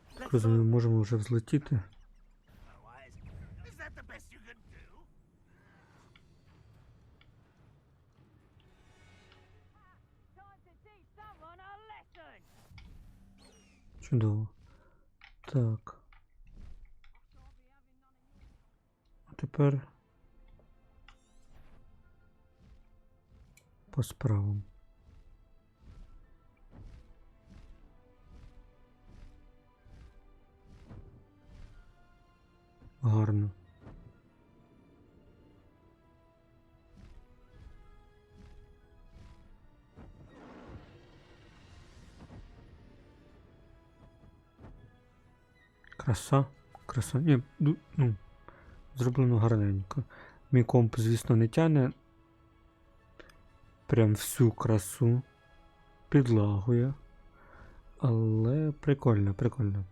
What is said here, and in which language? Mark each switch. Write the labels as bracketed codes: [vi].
[uk] Розумію, можемо вже взлетіти. [en] Is that the best you can do? [uk] Чудово. Так. А тепер по справам. Гарно. Краса. Краса. Ні, ну, зроблено гарненько. Мій комп, звісно, не тяне прям всю красу. Підлагує. Але прикольно, прикольно.